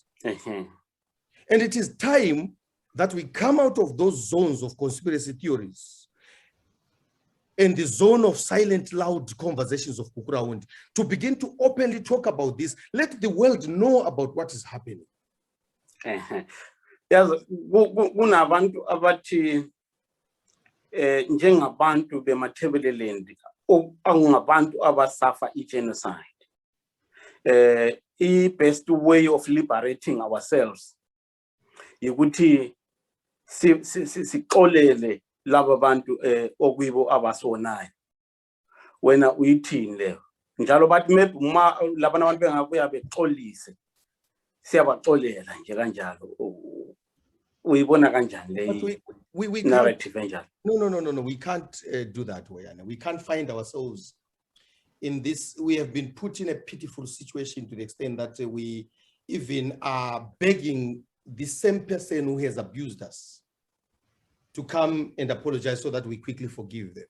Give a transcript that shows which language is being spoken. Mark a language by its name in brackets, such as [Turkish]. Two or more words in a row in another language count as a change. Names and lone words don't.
[English] And it is time that we come out of those zones of conspiracy theories and the zone of silent, loud conversations of gukurahundi to begin to openly talk about this. Let the world know about what is happening. [North Ndebele] Kunabantu abathi njengabantu beMatabeleland angabantu abasafa i-genocide. [English] The best way of liberating ourselves [North Ndebele] ukuthi sixolele laba bantu okuyibo abasonayo. Wena uyithini leyo? Njalo bathi maybe uma labana abantu bengabuya bexolise siyabaxolela nje kanjalo. Uyibona kanjani le narrative enjalo? [English] No, we can't do that way. We can't find ourselves in this. We have been put in a pitiful situation to the extent that we even are begging the same person who has abused us to come and apologize so that we quickly forgive them.